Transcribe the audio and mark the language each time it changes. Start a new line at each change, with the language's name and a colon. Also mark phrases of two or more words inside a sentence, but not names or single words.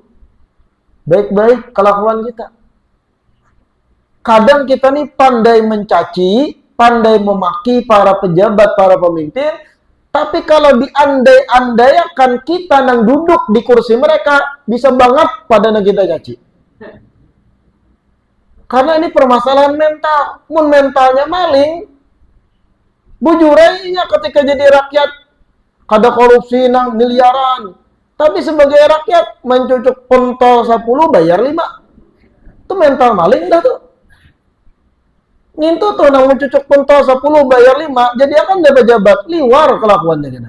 Indonesian: Baik-baik kelakuan kita. Kadang kita nih pandai mencaci, pandai memaki para pejabat, para pemimpin, tapi kalau diandai-andaikan kita yang duduk di kursi mereka, bisa banget pada yang kita caci. Karena ini permasalahan mental.
Banjar: Mun mentalnya maling, bujurainya ketika jadi rakyat, kada korupsi nang miliaran. Tapi sebagai rakyat, mencucuk pentol 10, bayar 5. Itu mental maling dah tuh. Ngintu tuh nang mencucuk pentol 10, bayar 5, jadi akan dapat jabat, liwar kelakuannya kita.